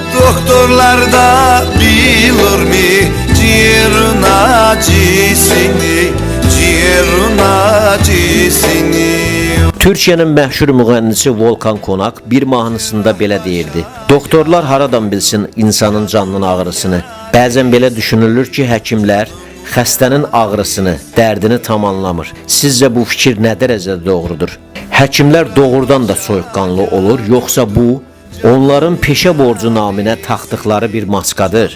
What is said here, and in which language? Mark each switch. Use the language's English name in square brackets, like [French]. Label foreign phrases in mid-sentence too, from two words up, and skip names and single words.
[Turkish] Doktorlar da bilirmi ciğerin acısını, ciğerin acısını. [Azerbaijani] Türkiye'nin məşhur müğənnisi Volkan Konak bir mahnısında belə deyirdi: Doktorlar haradan bilsin insanın canının ağrısını? Bəzən belə düşünülür ki, həkimlər xəstənin ağrısını, dərdini tam anlamır. Sizcə bu fikir nə dərəcədə doğrudur? Həkimlər doğrudan da soyuqqanlı olur, yoxsa bu onların peşə borcu naminə taxdıqları bir maskadır?